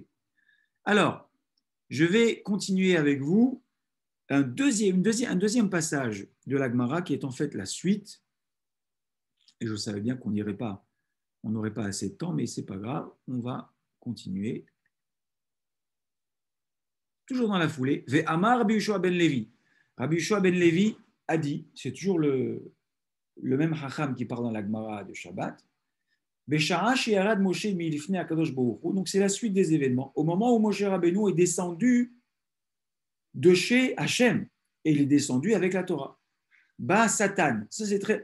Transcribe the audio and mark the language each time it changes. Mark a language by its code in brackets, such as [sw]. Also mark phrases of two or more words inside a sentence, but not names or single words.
[fr] Alors, je vais continuer avec vous un deuxième passage de la Gemara qui est en fait la suite. Et je savais bien qu'on n'irait pas, on n'aurait pas assez de temps, mais c'est pas grave, on va continuer. Toujours dans la foulée, [he] ואמר רבי יהושע בן לוי. [fr] Rabbi Yoshua ben Levi a dit, c'est toujours le même Chacham qui parle dans la Gemara de Shabbat, donc c'est la suite des événements. Au moment où Moshe Rabbeinu est descendu de chez Hachem, et il est descendu avec la Torah. [he] בא שטן. [fr] Ça, c'est très.